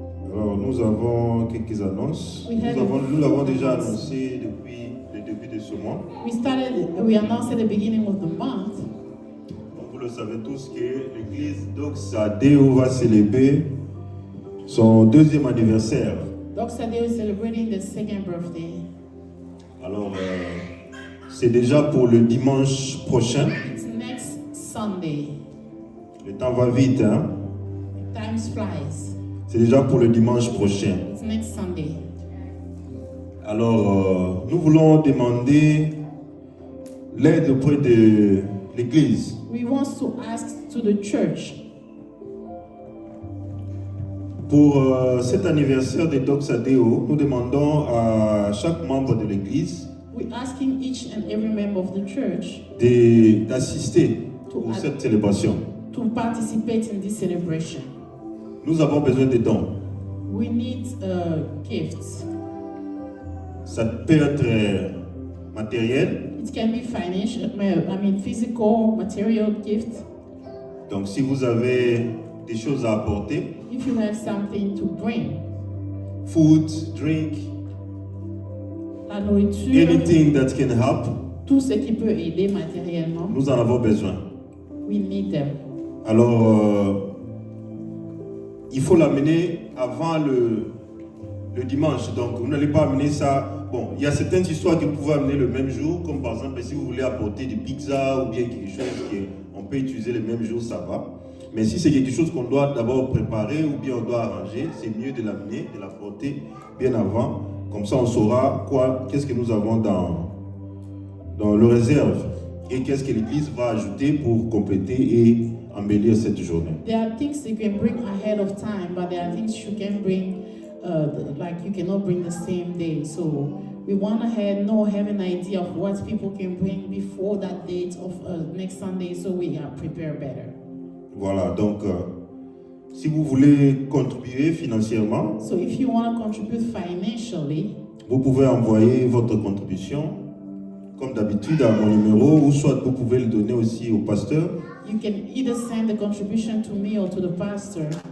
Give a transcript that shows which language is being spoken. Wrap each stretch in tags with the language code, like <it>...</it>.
<fr>Alors, nous avons quelques annonces. Nous l'avons déjà annoncé depuis le début de ce mois.</fr> <en>We announced at the beginning of the month.</en> <fr>Donc, vous le savez tous que l'église Doxa Deo va célébrer son 2e anniversaire.</fr> <en>Doxa Deo is celebrating the 2nd birthday.</en> <fr>Alors, c'est déjà pour le dimanche prochain.</fr> <en>It's next Sunday.</en> <fr>Le temps va vite, hein?</fr> <en>Time flies.</en> <fr>C'est déjà pour le dimanche prochain.</fr> <en>It's next Sunday.</en> <fr>Alors, nous voulons demander l'aide auprès de l'église.</fr> <en>We want to ask to the church.</en> <fr>Pour cet anniversaire de Doxa Deo, nous demandons à chaque membre de l'église</fr> <en>We're asking each and every member of the church</en> <fr>d'assister pour cette célébration.</fr> <en>to participate in this celebration.</en> <fr>Nous avons besoin de dons.</fr> <en>We need gifts.</en> <fr>Ça peut être matériel.</fr> <en>It can be financial, physical, material gifts.</en> <fr>Donc si vous avez des choses à apporter,</fr> <en>If you have something to bring, food, drink,</en> <fr>la nourriture,</fr> <en>anything that can help,</en> <fr>tout ce qui peut aider matériellement, nous en avons besoin.</fr> <en>we need them.</en> <fr>Alors, il faut l'amener avant le dimanche. Donc, vous n'allez pas amener ça. Bon, il y a certaines histoires que vous pouvez amener le même jour, comme par exemple, si vous voulez apporter des pizzas ou bien quelque chose qu'on peut utiliser le même jour, ça va. Mais si c'est quelque chose qu'on doit d'abord préparer ou bien on doit arranger, c'est mieux de l'amener, de l'apporter bien avant. Comme ça, on saura qu'est-ce que nous avons dans le réserve et qu'est-ce que l'Église va ajouter pour compléter et embellir cette journée.</fr> <en>There are things you can bring ahead of time, but there are things you can bring, like you cannot bring the same day. So we want to have an idea of what people can bring before that date of next Sunday, so we are prepared better.</en> <fr>Voilà, donc si vous voulez contribuer financièrement,</fr> <en>So if you want to contribute financially,</en> <fr>vous pouvez envoyer votre contribution, comme d'habitude, à mon numéro, ou soit vous pouvez le donner aussi au pasteur.</fr> <en>you can either send the contribution to me or to the pastor.</en>